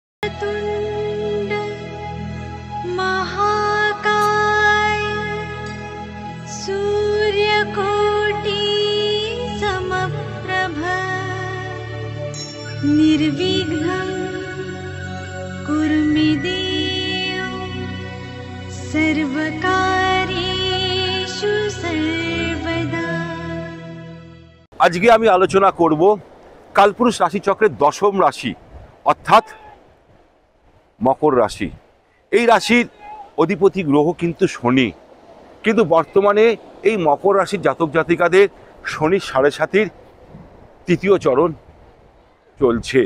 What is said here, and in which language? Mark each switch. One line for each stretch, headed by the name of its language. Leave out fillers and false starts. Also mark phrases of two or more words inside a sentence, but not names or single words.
Sanskrit: वक्रतुण्ड महाकाय सूर्यकोटि समप्रभ निर्विघ्नं कुरु मे देव सर्वकार्येषु सर्वदा।
Bangla: আজকে আমি আলোচনা করব কালপুরুষ রাশিচক্রের দশম রাশি অর্থাৎ মকর রাশি। এই রাশির অধিপতি গ্রহ কিন্তু শনি, কিন্তু বর্তমানে এই মকর রাশির জাতক জাতিকাদের শনির ৭.৫-র তৃতীয় চরণ চলছে।